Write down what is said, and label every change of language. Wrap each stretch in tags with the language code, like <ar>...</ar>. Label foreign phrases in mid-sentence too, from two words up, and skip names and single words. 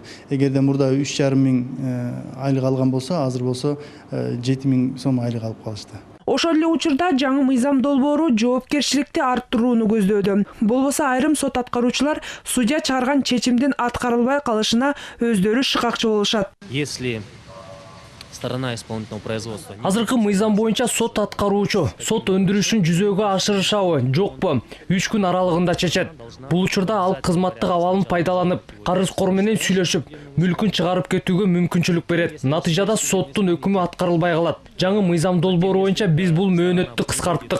<ky>Эгерде мурда 3,5 миң айлык алган болсо, азыр болсо 7 миң сом айлык алып калышты. Ошол эле учурда жаңы мыйзам долбоору жоопкерчиликти арттырууну көздөөдө. Болбосо айрым сот аткаруучулар судья чыгарган чечимдин аткарылбай калышына өздөрү шыкакчы болушат.</ky> <ru>Если сторона исполнительного производства.</ru> <ky>Азыркы мыйзам боюнча сот аткаруучу сот өндүрүшүн жүзөгө ашырышабы, жокпу 3 күн аралыгында чечет. Бул учурда ал кызматтык абалын пайдаланып, карызкор менен сүйлөшүп, мүлкүн чыгарып кетүүгө мүмкүнчүлүк берет. Натыйжада соттун өкүмү аткарылбай калат. Жаңы мыйзам долбоору боюнча биз бул мөөнөттү кыскарттык.</ky>